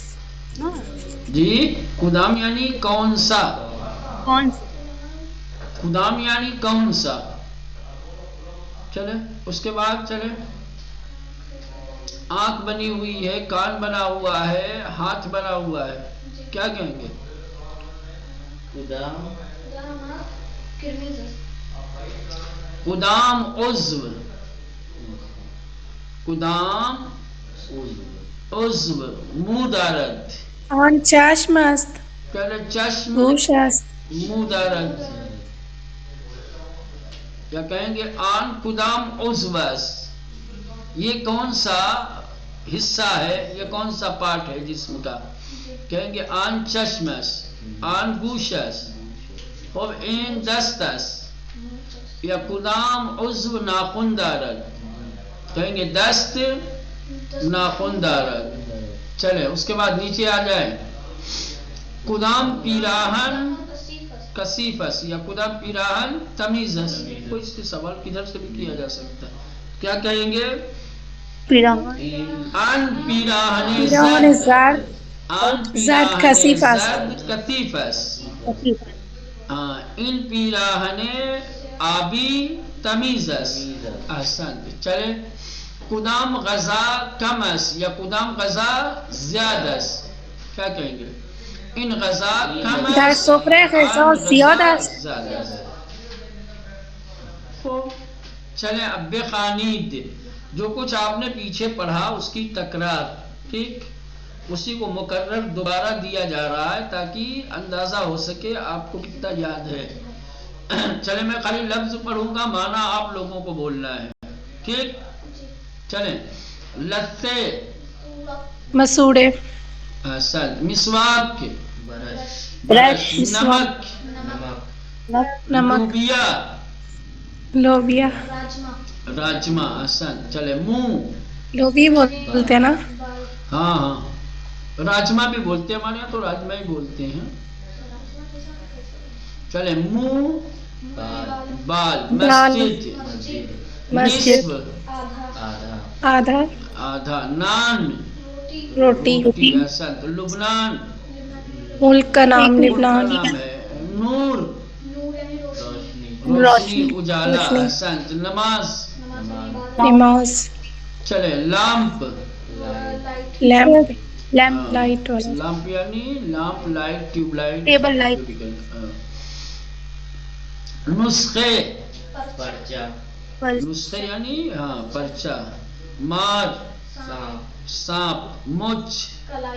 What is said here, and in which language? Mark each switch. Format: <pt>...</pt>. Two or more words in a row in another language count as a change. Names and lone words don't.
<ur>جی کدام یعنی کون سا، کون. کدام یعنی کون سا. چلے اس کے بعد چلے آنکھ بنی ہوئی ہے، کان بنا ہوا ہے، ہاتھ بنا ہوا ہے، کیا کہیں گے.</ur> <fa>کدام عضو، کدام عضو منہ دارد. آن چشم است.</fa> <ur>پہلے چشم</ur> <fa>گوش است. منہ دارد.</fa> <ur>یا کہیں گے</ur> <fa>آن کدام عضو است،</fa> <ur>یہ کون سا حصہ ہے، یہ کون سا پارٹ ہے جسم کا. کہیں گے</ur> <fa>آن چشم است، آن گوش است. خب این دست است یا کدام عضو ناخن دارد.</fa> <ur>کہیں گے</ur> <fa>دست ناخن دارد.</fa> <ur>چلے اس کے بعد نیچے آ جائیں.</ur> <fa>کدام پیراہن کثیف است یا کدام پیراہن تمیز است.</fa> <ur>کوئی اس کے سوال کدھر سے بھی کیا جا سکتا ہے. کیا کہیں گے</ur> <fa>پیراہن. ان پیراہن پیراہن زرد. ان زرد پیراہن کثیف است. زرد کثیف است. ہاں ان پیراہن آبی تمیز است. احسن. چلے کدام غذا کم است یا کدام غذا زیادہ است.</fa> <ur>کیا کہیں گے</ur> <fa>این غذا کم است، در سفره غذا آن زیاد است. زیادہ است.</fa> <ur>خوب چلیں اب بخوانید، جو کچھ آپ نے پیچھے پڑھا اس کی تکرار. ٹھیک. اسی کو مکرر دوبارہ دیا جا رہا ہے تاکہ اندازہ ہو سکے آپ کو کتنا یاد ہے. چلیں میں خالی لفظ پڑھوں گا، معنی آپ لوگوں کو بولنا ہے. ٹھیک. چلیں لتے مسوڑے. مسواک، برش. نمک، نمک. لوبیا، لوبیا. راجما. احسن. چلے منہ. لوبی بولتے ہیں نا. ہاں ہاں راجما بھی بولتے ہیں، ہمارے یہاں تو راجما ہی بولتے ہیں. چلے منہ، بال. مسجد، مسجد. نصف، آدھا. آدھا. نان، روٹی. احسن. لبنان، ملک کا نام ملک کا لبنان. نام ہے. نور، روشنی، روشنی. اجالا. روشنی. احسن. نماز. نماز. چلے لامپ، لیمپ.</ur> <en>lamp light वाला लैम्प यानी lamp light, tube light, table light</en> <ur>नुस्खे, पर्चा, نسخے یعنی ہاں پرچہ، مار سانپ، مچ कलाई,</ur>